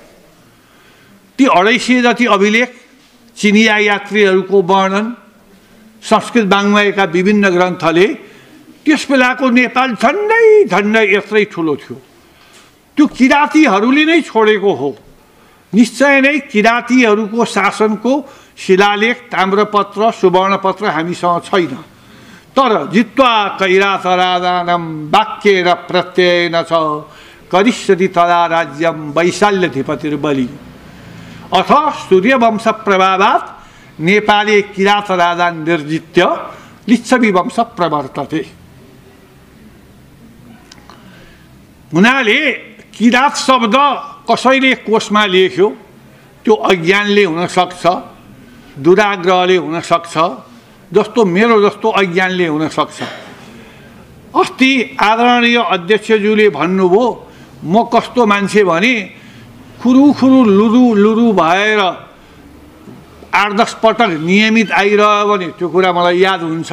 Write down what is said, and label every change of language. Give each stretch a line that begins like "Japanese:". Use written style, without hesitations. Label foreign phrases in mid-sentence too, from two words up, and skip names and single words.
Nepali: ती 250 जति अभिलेख, चिनिया यात्रीहरूको वर्णन, संस्कृत वाङ्मयका विभिन्न ग्रन्थले त्यस बेलाको नेपाल झन्डै यत्रै ठुलो थियो। त्यो किराँतीहरूले नै छोडेको हो। निश्चय नै किराँतीहरूको शासनको शिलालेख, ताम्रपत्र, सुवर्णपत्र हामीसँग छैन।
Sanskrit: तर जित्वा कैरात राजानम वाक्येन प्रत्ययेन च करिष्यति तदा राज्यम वैशाल्यधिपतिर्बलि। अथ सूर्यवंश प्रभावात् नेपाली किराँत राजा निर्जित्य लिच्छवी वंश प्रवर्तते।
Nepali: हुनाले किराँत शब्द कसैले कोषमा लेख्यो, त्यो अज्ञानले हुनसक्छ, दुराग्रहले हुनसक्छ, जस्तो मेरो जस्तो अज्ञानले हुनसक्छ। अस्ति आदरणीय अध्यक्षज्यूले भन्नुभयो म कस्तो मान्छे भने खुरुखुरु लुरु भएर 8-10 पटक नियमित आइरह्यो भने त्यो कुरा मलाई याद हुन्छ।